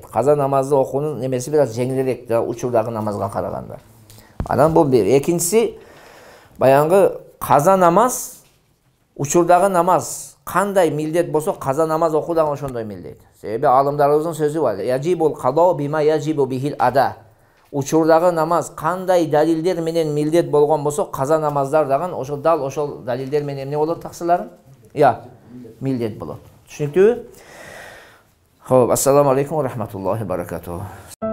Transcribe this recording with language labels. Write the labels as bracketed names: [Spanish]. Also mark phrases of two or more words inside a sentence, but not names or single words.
[Kyrgyz] Каза намазды окуунун немеси бир аз жеңилирээк да учурдагы намазга караганда. Анан бул бир. Экинчиси, баягы каза намаз, учурдагы намаз кандай милдет болсо, каза намаз окуу дагы ошондой милдет. Себеби алымдарыбыздын сөзү бар. [Arabic] يجب القضاء بما يجب به الأداء. [Kyrgyz] Учурдагы намаз кандай далилдер менен милдет болгон болсо, каза намаздар дагы ошол дал ошол далилдер менен эмне болот, таксыларым? Милдет болот. Түшүнүктүүбү? Хоп, [Arabic] السلام عليكم ورحمة الله وبركاته.